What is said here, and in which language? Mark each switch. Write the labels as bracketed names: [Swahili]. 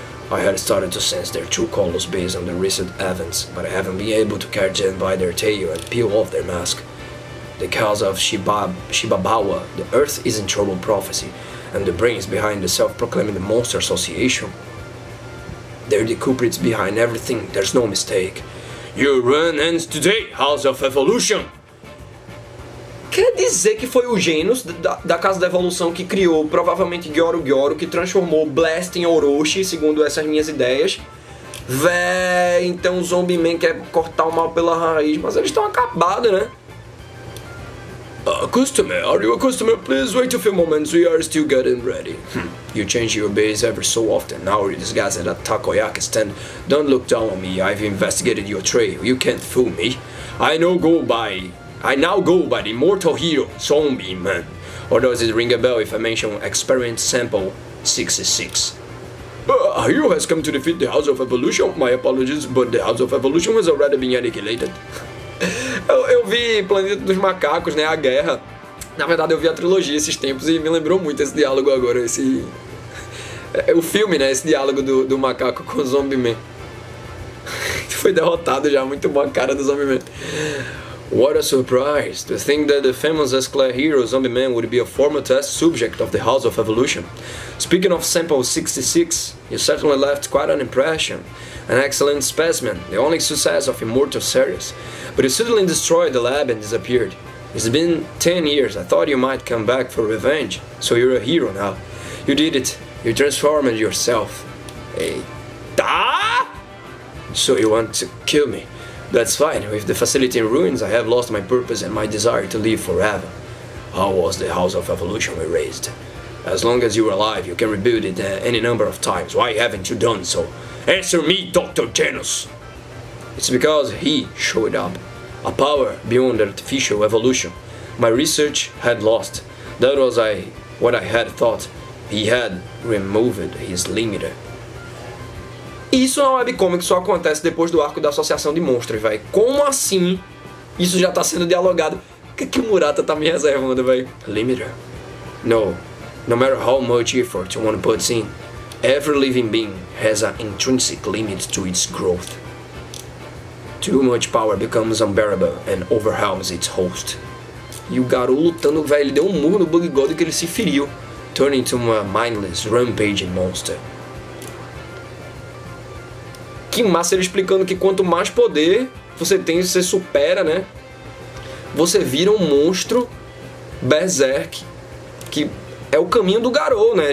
[English] I had started to sense their true colors based on the recent events, but I haven't been able to catch them by their tail and peel off their mask. The cause of Shibabawa, the Earth is in trouble prophecy, and the brains behind the self-proclaimed Monster Association. They're the culprits behind everything, there's no mistake. Your run ends today, House of Evolution! [Portuguese] Quer dizer que foi o Genos da Casa da Evolução que criou, provavelmente Gyoro, que transformou Blast em Orochi, segundo essas minhas ideias. Véi, então o Zombie Man quer cortar o mal pela raiz, mas eles estão acabados, né? [English] Customer, are you a customer? Please wait a few moments, we are still getting ready. You change your base every so often, now you're disguised at a takoyaki stand. Don't look down on me, I've investigated your trail, you can't fool me. I now go by the immortal hero, Zombie Man. Or does it ring a bell if I mention Experiment Sample 66? A hero has come to defeat the House of Evolution? My apologies, but the House of Evolution has already been annihilated. [Portuguese] Eu vi Planeta dos Macacos, né, a guerra. Na verdade eu vi a trilogia esses tempos e me lembrou muito esse diálogo agora, o filme, né, esse diálogo do macaco com o Zombie Man. Foi derrotado já, muito boa a cara do Zombie Man. [English] What a surprise, to think that the famous S-Class hero Zombie Man would be a former test subject of the House of Evolution. Speaking of Sample 66, you certainly left quite an impression. An excellent specimen, the only success of Immortal series. But you suddenly destroyed the lab and disappeared. It's been 10 years, I thought you might come back for revenge. So you're a hero now. You did it. You transformed yourself. Hey. Ah! So you want to kill me? That's fine. With the facility in ruins, I have lost my purpose and my desire to live forever. How was the House of Evolution erased? As long as you're alive, you can rebuild it any number of times. Why haven't you done so? Answer me, Dr. Janus! It's because he showed up. A power beyond artificial evolution. My research had lost. That was what I had thought. He had removed his limiter. [Portuguese] Isso na webcomic só acontece depois do arco da Associação de Monstros, velho. Como assim isso já tá sendo dialogado? O que o Murata tá me reservando, velho? Limiter? No. [English] No matter how much effort one puts in, every living being has an intrinsic limit to its growth. Too much power becomes unbearable and overwhelms its host. [Portuguese] E o Garou lutando, velho, ele deu um murro no Bug God que ele se feriu, [English] turning into a mindless, rampaging monster. [Portuguese] Que massa ele explicando que quanto mais poder você tem, você supera, né? Você vira um monstro berserk, que é o caminho do Garou, né?